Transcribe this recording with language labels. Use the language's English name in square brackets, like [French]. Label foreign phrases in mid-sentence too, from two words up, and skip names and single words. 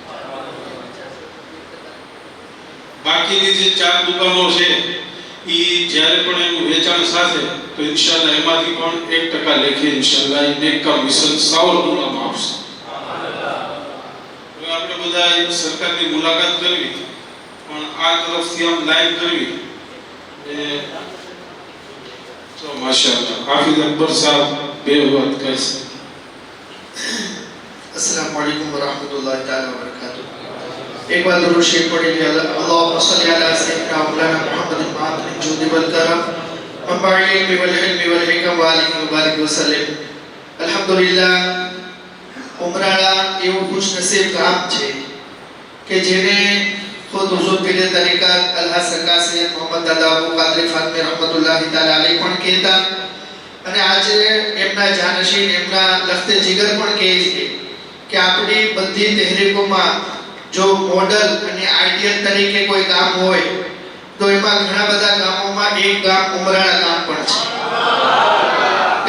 [Gujarati] બાકીની જે 4 દુકાનો છે ઈ જ્યારે પણ એનું વેચાણ સાથે તો ઇન્શાઅલ્લાહ એમાંથી પણ 1% લેખે ઇન્શાઅલ્લાહ નેક કામ મિશન સાવરકુંડલામાં આવશે. હવે આપણે બધા સરકારની મુલાકાત કરવી પણ આ તરફથી આમ લાઈન કરવી એ તો માશાઅલ્લાહ હાફિઝ અકબર સાહેબ બે વાત કરશે. [Arabic] السلام عليكم ورحمة الله تعالى وبركاته. [Hindi] एक बार दुरूद शरीफ पढ़ लीजिए. [Arabic] اللهم صل على سيدنا مولانا محمد معدن الجود والكرم منبع والحلم والحكم وآله وبارك وسلم. [Gujarati] અલ્હમ્દુલિલ્લાહ ઉમરાળા એવું ખુશનસીબ ગામ છે કે જેને ખુદ હુઝુર પીરે તરીકત અલ્હાજ સરકાર સૈયદ મોહમ્મદ દાદા અબુ કાદરી ફાતમી [Arabic] رحمة الله تعالى عليه [Gujarati] પણ કહેતા અને આજે એમના જાનશીન એમના લખતે જીગર પણ કહે છે કે આપણી બધી તહેરીકોમાં જો મોડલ અને આઈડિયલ તરીકે કોઈ ગામ હોય તો એમાં ઘણા બધા ગામોમાં એક ગામ ઉમરાળા ગામ પણ છે.